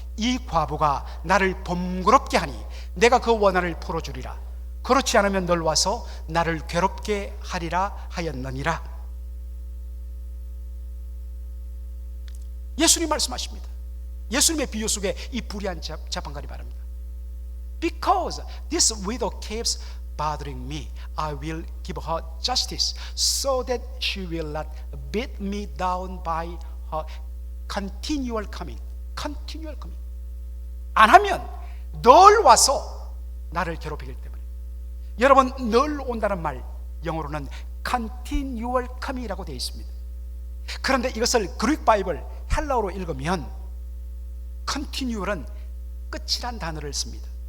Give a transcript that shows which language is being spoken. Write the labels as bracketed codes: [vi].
[ko] 이 과부가 나를 번거롭게 하니 내가 그 원한을 풀어주리라. 그렇지 않으면 널 와서 나를 괴롭게 하리라 하였느니라. 예수님 말씀하십니다. 예수님의 비유 속에 이 불의한 재판관이 말합니다. [en] Because this widow keeps bothering me, I will give her justice so that she will not beat me down by her continual coming. continual coming. [ko] 안 하면 늘 와서 나를 괴롭히기 때문에. 여러분, 늘 온다는 말 영어로는 [en] continual coming [ko] 이라고 되어 있습니다. 그런데 이것을 그릭 바이블 헬라어로 읽으면 continual은 끝이란 단어를 씁니다.